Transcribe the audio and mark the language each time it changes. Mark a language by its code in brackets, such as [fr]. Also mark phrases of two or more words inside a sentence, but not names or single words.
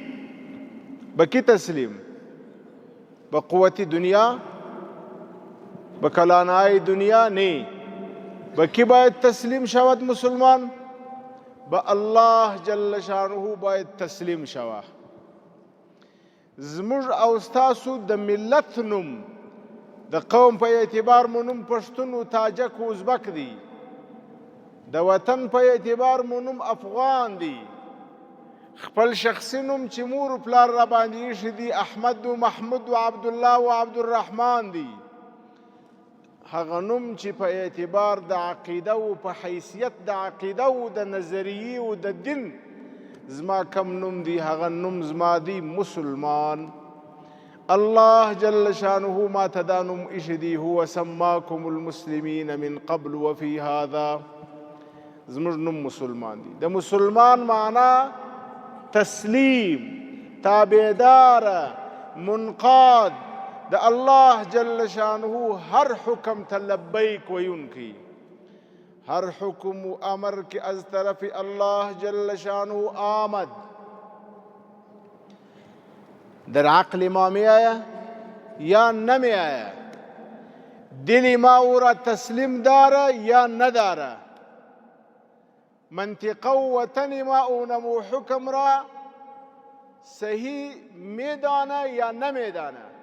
[fa] به کی تسلیم؟ به قوت دنیا؟ به کلانهای دنیا؟ نه. به کی باید تسلیم شود مسلمان؟ به [ar] الله جل شانه [fa] باید تسلیم شود. [ps] زموږ او ستاسو د ملت نوم، د قوم په اعتبار مو نوم پښتون و تاجک و ازبک دی. د وطن په اعتبار مو نوم افغان دی. خپل شخصي نوم چې مور و پلار را باندې ایښی دی احمد و محمود و عبدالله و عبدالرحمن دی. هغه نوم چې په اعتبار د عقیده و په حیثیت د عقیده و د نظریې و د دین زما کم نوم دی، هغه نوم زما دی مسلمان. [ar] الله جل شانه [ps] ما ته دا نوم ایښی دی، [ar] هو سماکم المسلمین من قبل و فی هذا. [ps] زموږ نوم مسلمان دی. د مسلمان معنا تسلیم، تابعدار، منقاد، د [ar] الله جل شانه [ps] هر حکم ته لبیک ویونکی. [fa] هر حکم و امر که از طرف [ar] الله جل شانه [fa] آمد در عقل ما می آید یا نمی آید، دل ما او را تسلیم داره یا نداره، منطقه و وطن ما اونمو حکم را صحیح میدانه یا نمیدانه.